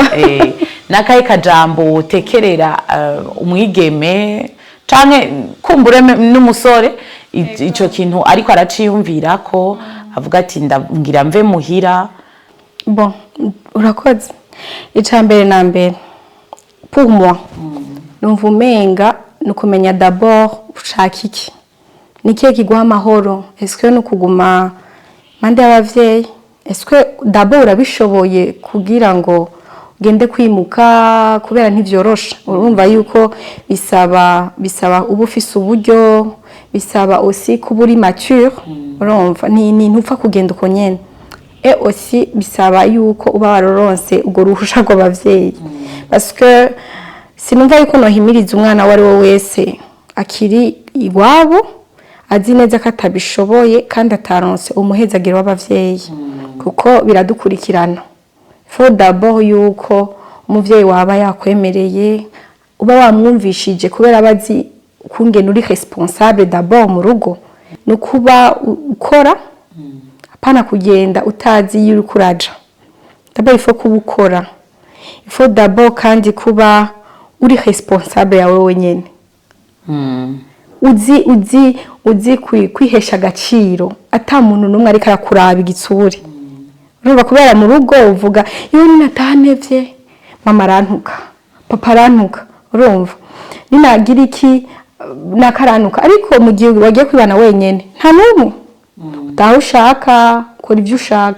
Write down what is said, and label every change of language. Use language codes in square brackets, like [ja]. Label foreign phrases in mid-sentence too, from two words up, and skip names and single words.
[rn] Nakaye kajambo utekerera umwigeme canke kumbure n'umusore ico kintu ariko araciyumvira ko avuga ati ngira mve muhira. Bon, urakoze. Icambere na mbere [fr] pour moi [rn] numva umenga nukumenya d'abord ushaka iki, nikiye kiguha amahoro, [fr] est-ce que [rn] nukuguma mande y'abavyeyi, [fr] est-ce que [rn] d'abord urabishoboye kugira ngo ugende kwimuka kubera ntivyorosha. Urumva yuko bisaba uba ufise uburyo, bisaba aussi kuba uri mature, urumva ni ntupfa kugenda uko nyene, [fr] et aussi [rn] bisaba yuko uba waroronse ubwo ruhusha rw'abavyeyi, [fr] parce que [rn] sinumva yuko nohimiriza umwana wari wo wese akiri iwabo azi neza ko atabishoboye kandi ataronse umuhezagiro w'abavyeyi, kuko biradukurikirana. [fr] Faut d'abord [rn] yuko umuvyeyi waba yakwemereye, uba wamwumvishije kubera abazi kungena uri [fr] responsable d'abord [rn] mu rugo, no kuba ukora apana kugenda utazi yuri kuraja. [fr] D'abord il faut [rn] kuba ukora, [fr] il faut d'abord [rn] kandi kuba uri responsable yawe wenyene, uzi kwihesha agaciro ata muntu numwe ariko arakuraba igitsuri. Urumva kubera mu rugo uvuga iyo ninatanevye mama arantuka, papa arantuka, urumva ninagira iki nakaranuka, ariko mu gihe wagiye kwibana wenyene nta numwe utaho ushaka kora ibyo ushaka.